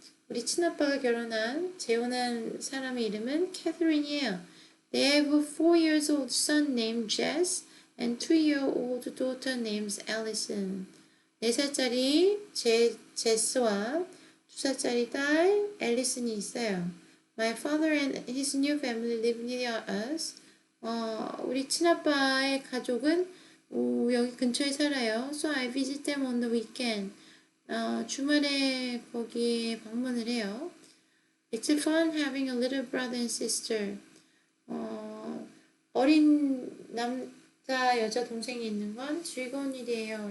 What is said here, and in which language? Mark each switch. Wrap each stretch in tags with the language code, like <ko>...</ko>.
<ko>우리 친아빠가 재혼한 사람의 이름은 캐서린이에요.</ko> <en>They have a 4 years old son named Jess and 2-year-old daughter named Allison.</en> <ko>4살짜리 제스와 2살짜리 딸 앨리슨이 있어요.</ko> <en>My father and his new family live near us.</en> <ko>우리 친아빠의 가족은 여기 근처에 살아요.</ko> <en>So I visit them on the weekend.</en> <ko>주말에 거기에 방문을 해요.</ko> <en>It's fun having a little brother and sister.</en> <ko>어린 남자, 여자 동생이 있는 건 즐거운 일이에요.</ko>